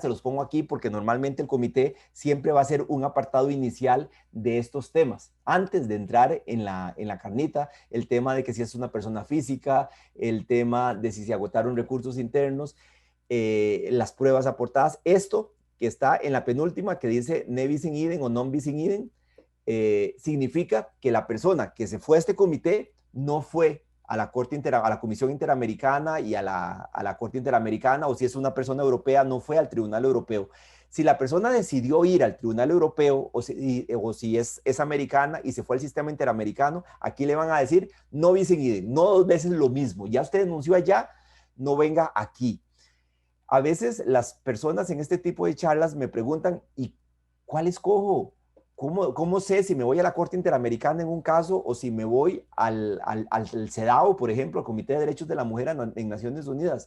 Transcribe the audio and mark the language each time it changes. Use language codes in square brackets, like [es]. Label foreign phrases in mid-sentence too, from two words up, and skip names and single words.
[es] Se los pongo aquí porque normalmente el comité siempre va a hacer un apartado inicial de estos temas. Antes de entrar en la carnita, el tema de que si es una persona física, el tema de si se agotaron recursos internos, las pruebas aportadas. Esto que está en la penúltima que dice [la] ne bis in idem [es] o [la] non bis in idem, [es] significa que la persona que se fue a este comité no fue a la Comisión Interamericana y a la Corte Interamericana, o si es una persona europea, no fue al Tribunal Europeo. Si la persona decidió ir al Tribunal Europeo o si es americana y se fue al sistema interamericano, aquí le van a decir [la] no bis in idem, [es] no 2 veces lo mismo. Ya usted denunció allá, no venga aquí. A veces las personas en este tipo de charlas me preguntan, ¿y cuál escojo? ¿Cómo sé si me voy a la Corte Interamericana en un caso o si me voy al CEDAW, por ejemplo, al Comité de Derechos de la Mujer en Naciones Unidas?